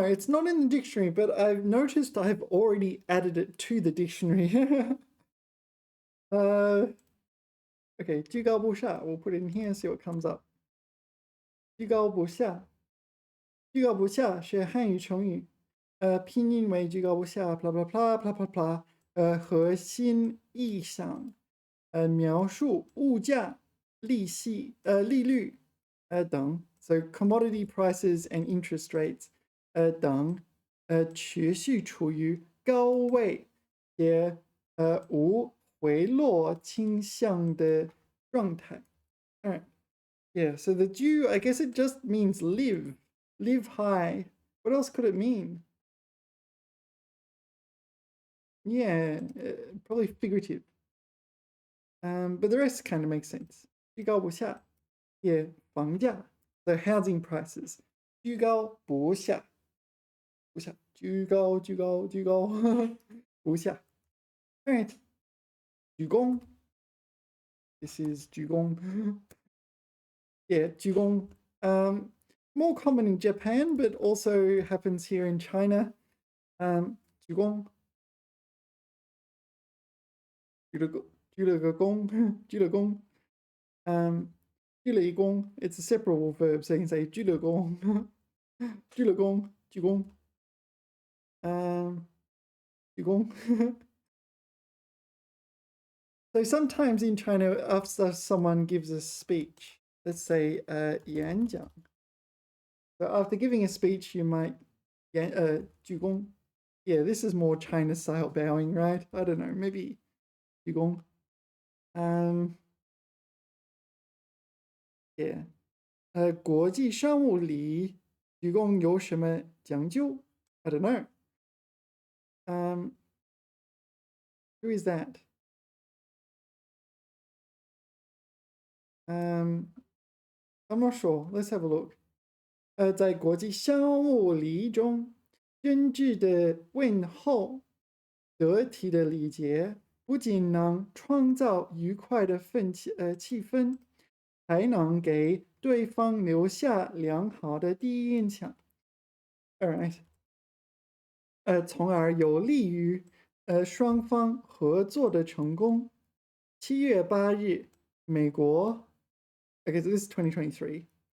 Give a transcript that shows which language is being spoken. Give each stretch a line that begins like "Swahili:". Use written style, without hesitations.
English: It's not in the dictionary, but I've noticed I've already added it to the dictionary. Okay, 居高不下.We'll put it in here and see what comes up.
Chinese: 居高不下，居高不下是汉语成语，拼音为居高不下，blah blah blah blah blah blah，核心意象，描述物价、利息、利率，等。
English: So commodity prices and interest rates，
Chinese: 等，持续处于高位，且无回落倾向的状态。
English: Alright. Yeah, so the Jew, I guess it just means live high. What else could it mean? Yeah, probably figurative. But the rest kind of makes sense. 居高不下 Yeah, 房价 the housing prices.
Chinese: 居高不下不下居高居高居高不下 Alright.
English: 鞠躬 This is 鞠躬Yeah, 鞠躬 more common in Japan, but also happens here in China.
Chinese: 鞠躬鞠了个躬鞠了躬 鞠了一躬
English: It's a separable verb, so you can say 鞠了躬鞠了躬鞠躬鞠躬So sometimes in China, after someone gives a speech, let's say 演讲 So after giving a speech, you might 鞠躬 Yeah, this is more China style bowing, right? I don't know, maybe 鞠躬Yeah.
Chinese: 国际商务礼鞠躬有什么讲究
English: I don't know. Who is that? I'm not sure. Let's have a look.
Chinese: 在国际商务礼仪中，真挚的问候、得体的礼节，不仅能创造愉快的气氛，还能给对方留下良好的第一印象。
English: Alright.
Chinese: 从而有利于双方合作的成功。 7月8日，美国
English: Okay, so this is 2023.